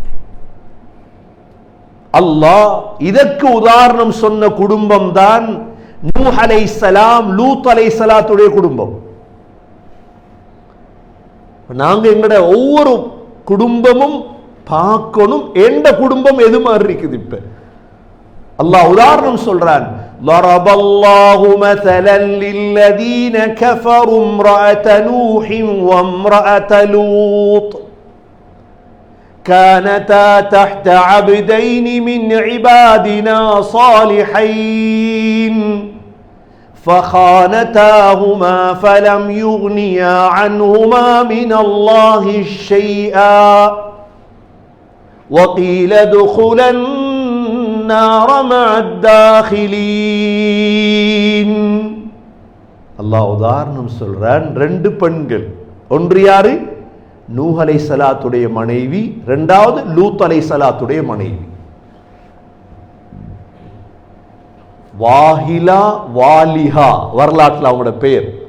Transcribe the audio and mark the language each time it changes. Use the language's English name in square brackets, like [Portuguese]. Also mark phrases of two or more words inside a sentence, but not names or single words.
[Tamil] அல்லாஹ் இதற்கு உதாரணம் சொன்ன குடும்பம் தான் நூஹ் அலைஹிஸ்ஸலாம், லூத் அலைஹிஸ்ஸலாத்துடைய குடும்பம். நாங்க எங்கட ஒவ்வொரு குடும்பமும் பார்க்கணும், எந்த குடும்பம் எது மாதிரி இருக்குது. இப்ப அல்லாஹ் உதாரணம் சொல்றான். [Arabic] ضرب الله مثلا للذين كفروا امرأة نوح وامرأة لوط كانتا تحت عبدين من عبادنا صالحين فخانتاهما فلم يغنيا عنهما من الله شيئا وقيل ادخلا النار مع الداخلين. [Tamil] அல்லாஹ் உதாரணம் சொல்றான். ரெண்டு பெண்கள், ஒன்று யாரு? நூஹ் அலைஹிஸ்ஸலாத்துடைய மனைவி, இரண்டாவது லூத் அலைஹிஸ்ஸலாத்துடைய மனைவி. வாஹிலா, வாலிஹா வரலாற்றில் அவங்களோட பெயர்.